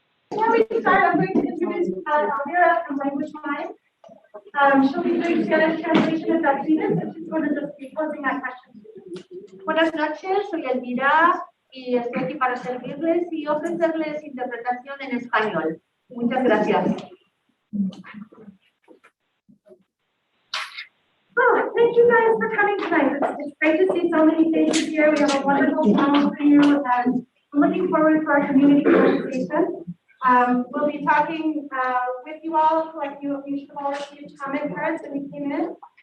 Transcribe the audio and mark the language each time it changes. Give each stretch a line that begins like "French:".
English: we start, I'm going to introduce Elvira from Language Mind. She'll be doing Spanish translation of that student, and she's going to just be posing that question.
Spanish: Buenas noches, soy Elvira y estoy aquí para servirles y ofrecerles interpretación en español. Muchas gracias.
English: Oh, thank you guys for coming tonight. It's great to see so many faces here. We have a wonderful panel for you, and I'm looking forward to our community conversation. We'll be talking with you all, like you should have all received comment cards when you came in.